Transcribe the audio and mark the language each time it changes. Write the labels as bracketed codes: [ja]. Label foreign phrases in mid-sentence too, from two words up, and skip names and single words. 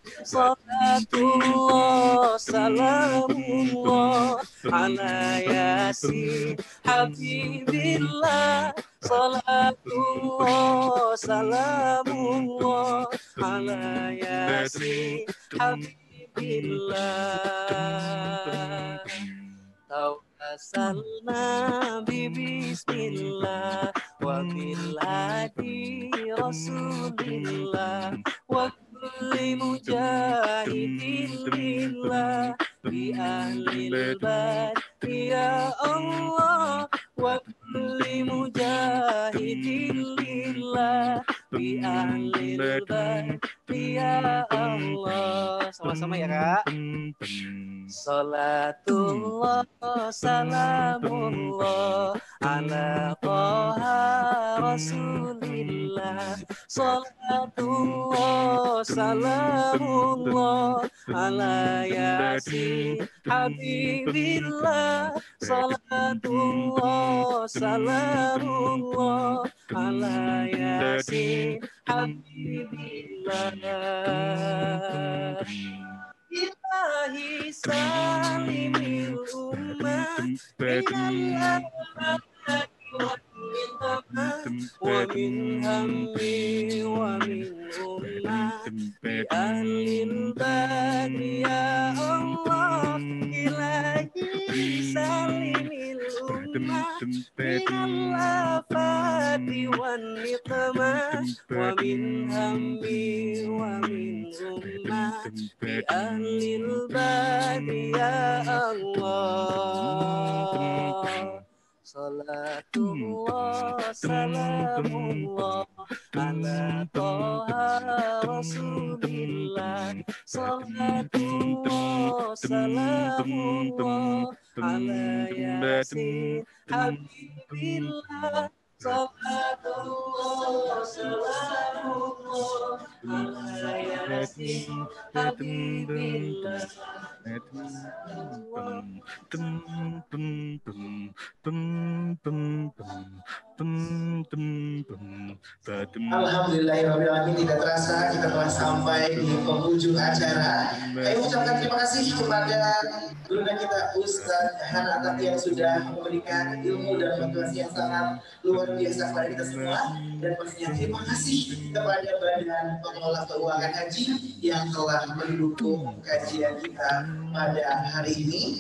[ar] صلاة الله سلام الله على يس حبيب الله. صلاة الله سلام الله على يس حبيب الله. توسلنا بسم الله وبالهادي رسول الله وكل مجاهد بالله بأهل البدر يا الله ومجاهد لله بأهل البيت يا الله. [id] Sama-sama ya Kak. [ar] صلاة الله سلام الله على طه رسول الله. صلاة الله سلام الله على يس حبيب الله. صلاة الله سلام الله على يس حبيب الله. إلهي سلم الأمة من ومن هم ومن غمة بأهل البدر يا الله. إلهي سلم الأمة من الآفات والنقمة ومن هم ومن غمة بأهل البدر يا الله. صلاة الله سلام الله على طه رسول الله. صلاة الله سلام الله على يس حبيب الله. صلاة الله سلام الله على يس حبيب الله. Alhamdulillahirrahmanirrahim. [id] Tidak terasa kita telah sampai di penghujung acara. Kami ucapkan terima kasih kepada guru kita Ustadz Hanakat yang sudah memberikan ilmu dan motivasi yang sangat luar biasa kepada kita semua. Dan pastinya terima kasih kepada Badan Pengelola Keuangan Haji yang telah mendukung kajian kita pada hari ini.